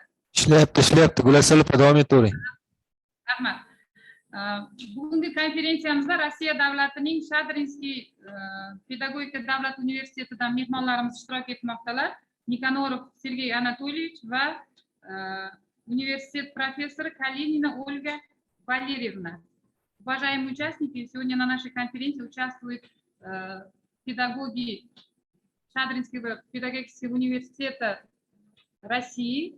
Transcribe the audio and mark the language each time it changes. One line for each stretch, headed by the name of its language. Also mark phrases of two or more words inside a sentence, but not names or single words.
Uzbek: Ishlayapti. Gulasalib davom etavering. Rahmat. Bugungi konferensiyamizda Rossiya davlatining Shadrinskiy pedagogika davlat universitetidan mehmonlarimiz ishtirok etmoqdalar. Nikonorov Sergey Anatolyevich va
Russian: университет профессора
Uzbek: Калинина Ольга Валерьевна.
Russian: Уважаемые участники, сегодня на нашей конференции участвуют педагоги Шадринского педагогического университета России.